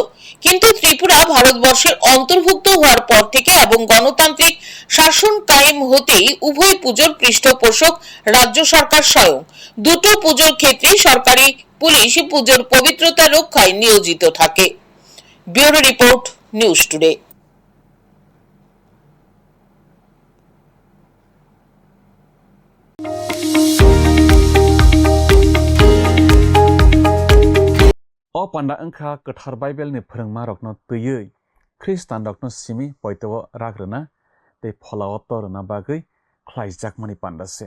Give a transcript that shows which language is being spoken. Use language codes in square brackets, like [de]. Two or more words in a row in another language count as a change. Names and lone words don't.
[bn] কিন্তু ত্রিপুরা ভারতবর্ষের অন্তর্ভুক্ত হওয়ার পর থেকে এবং গণতান্ত্রিক শাসন কায়েম হতেই উভয় পুজোর পৃষ্ঠপোষক রাজ্য সরকার স্বয়ং। দুটো পুজোর ক্ষেত্রে সরকারি পুলিশ পুজোর পবিত্রতা রক্ষায় নিয়োজিত থাকে। ব্যুরো রিপোর্ট, নিউজ টুডে। [trp] O panda engkha kethar Bible ni phorongma rokno twiwi Khristan rokno simi poito ragrena tei pholao torna bagui khlaijakmani panda se.